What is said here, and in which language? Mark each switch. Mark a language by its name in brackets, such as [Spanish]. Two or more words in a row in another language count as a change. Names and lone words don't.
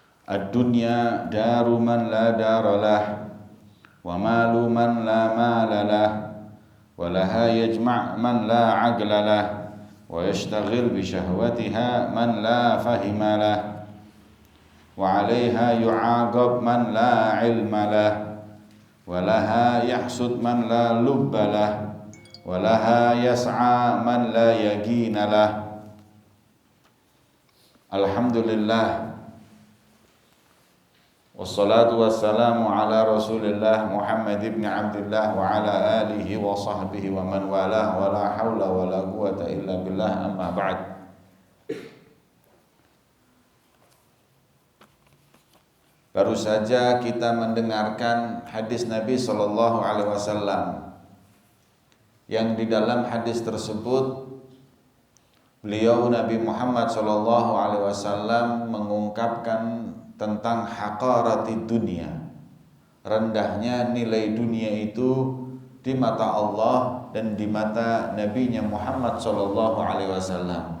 [Arabic] الدنيا دار من لا دار له ومال من لا مال له ولها يجمع من لا عقل له ويشتغل بشهواتها من لا فهم له وعليها يعاقب من لا علم له ولها يحسد من لا لب له ولها يسعى من لا يقين له. الحمد لله، والصلاة والسلام على رسول الله محمد بن عبد الله وعلى آله وصحبه ومن والاه، ولا حول ولا قوة إلا بالله، أما بعد. [Indonesian] Baru saja kita mendengarkan hadis Nabi [Arabic] صلى الله عليه وسلم [Indonesian] yang di dalam hadis tersebut beliau Nabi Muhammad [Arabic] صلى الله عليه وسلم [Indonesian] mengungkapkan tentang haqarati dunia, rendahnya nilai dunia itu di mata Allah dan di mata Nabi-Nya Muhammad [Arabic] صلى الله عليه وسلم.